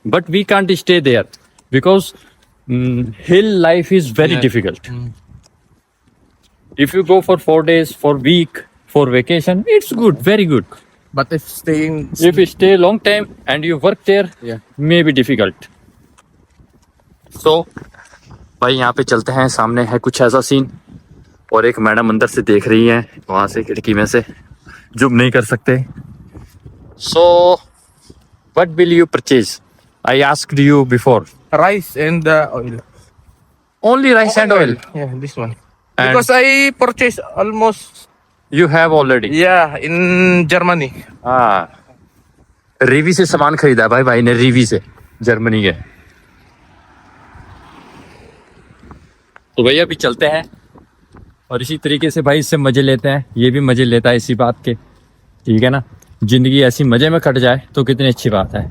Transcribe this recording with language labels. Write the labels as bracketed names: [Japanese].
[English] but we can't stay there because hill life is very Yeah. difficult if you go for 4 days for week for vacation, it's good, very good. But if staying, If you stay long time and you work there, yeah, may be difficult. [Hindi] So, भाई यहाँ पे चलते हैं, सामने है कुछ ऐसा scene और एक मैडम अंदर से देख रही है वहां से खिड़की में से, जूम नहीं कर सकते. [English] So, what will you purchase? I asked you before. rice and oil. Only rice and oil. Yeah, this one. And- Because I purchased almost, You have already. yeah, in Germany. [Hindi] हाँ, रीवी से सामान खरीदा भाई, भाई ने रीवी से, जर्मनी के. तो भैया अभी चलते हैं और इसी तरीके से भाई इससे मजे लेते हैं. ये भी मजे लेता है इसी बात के, ठीक है ना. जिंदगी ऐसी मजे में कट जाए तो कितनी अच्छी बात है.